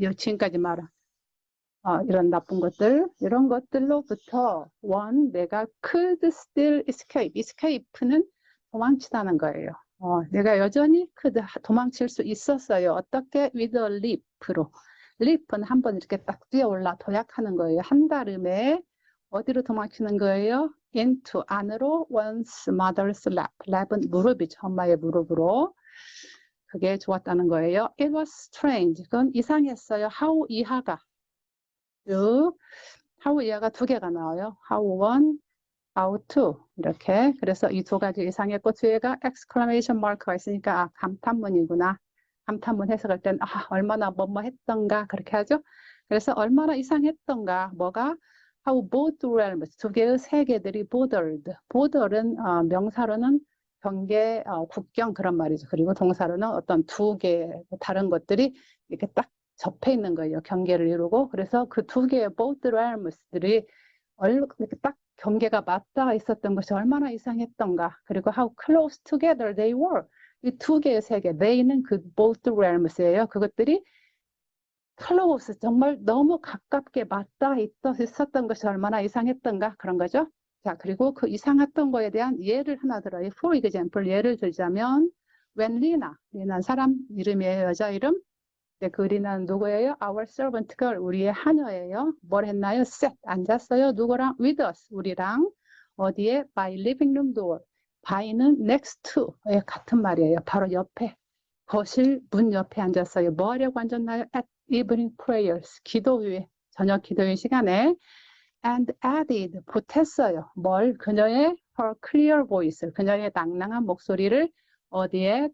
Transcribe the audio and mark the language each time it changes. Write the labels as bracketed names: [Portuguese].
[Korean] 지금까지 말한 이런 나쁜 것들, 이런 것들로부터 [English] one, [Korean] 내가 [English] could still escape. [Korean] escape는 도망치다는 거예요. 내가 여전히 could 도망칠 수 있었어요. 어떻게? [English] with a leap로. [Korean] leap은 한번 이렇게 딱 뛰어올라 도약하는 거예요. 한달음에 어디로 도망치는 거예요? [English] into, [Korean] 안으로, [English] one's mother's lap. [Korean] lap은 무릎이죠. 엄마의 무릎으로. 그게 좋았다는 거예요. [English] It was strange. [Korean] 그건 이상했어요. [English] how [Korean] 이하가. how 이하가 두 개가 나와요. [English] how one, how two. [Korean] 이렇게. 그래서 이 두 가지 이상했고 뒤에가 exclamation mark가 있으니까 감탄문이구나. 감탄문 해석할 땐 얼마나 뭐뭐 했던가 그렇게 하죠. 그래서 얼마나 이상했던가 뭐가 [English] how both realms [Korean] 두 개의 세계들이 [English] bordered. [Korean] border는 명사로는 경계, 국경 그런 말이죠. 그리고 동사로는 어떤 두 개 다른 것들이 이렇게 딱 접해 있는 거예요. 경계를 이루고 그래서 그 두 개의 both realms들이 이렇게 딱 경계가 맞닿아 있었던 것이 얼마나 이상했던가. 그리고 [English] how close together they were. [Korean] 이 두 개의 세계, they는 그 both realms예요. 그것들이 close, 정말 너무 가깝게 맞닿아 있었던 것이 얼마나 이상했던가 그런 거죠. 자, 그리고 그 이상했던 거에 대한 예를 하나 들어요. [English] For example, [Korean] 예를 들자면 when 리나는 사람 이름이에요. 여자 이름. 네, 그 리나는 누구예요? [English] Our servant girl, [Korean] 우리의 하녀예요. 뭘 했나요? [English] Sat, [Korean] 앉았어요. 누구랑? [English] With us, [Korean] 우리랑. 어디에? [English] By living room door. [Korean] by는 next to, 같은 말이에요. 바로 옆에. 거실 문 옆에 앉았어요. 뭐 하려고 앉았나요? [English] At evening prayers, [Korean] 기도 후에, 저녁 기도회 시간에. [English] And added, [Korean] 보탰어요. 뭘? 그녀의 [English] her clear voice, [Korean] 그녀의 낭낭한 목소리를 어디에?